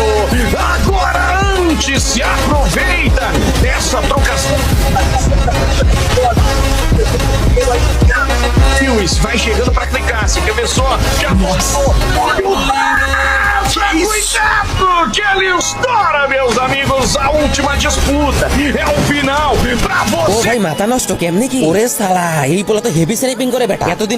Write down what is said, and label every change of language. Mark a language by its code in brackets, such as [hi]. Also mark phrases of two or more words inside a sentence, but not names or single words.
[pt] Agora antes se aproveita dessa trocação. Lewis vai chegando pra clicar, você quer ver só? Já nossa! Cuidado! Que ele estoura, meus amigos! A última disputa é o final pra ও você! [bn] ভাই, মাথা নষ্ট কেমনে কি? ওরে সালা, এই পোলা তো [en] heavy sniping [bn] করে বেটা। এতদিন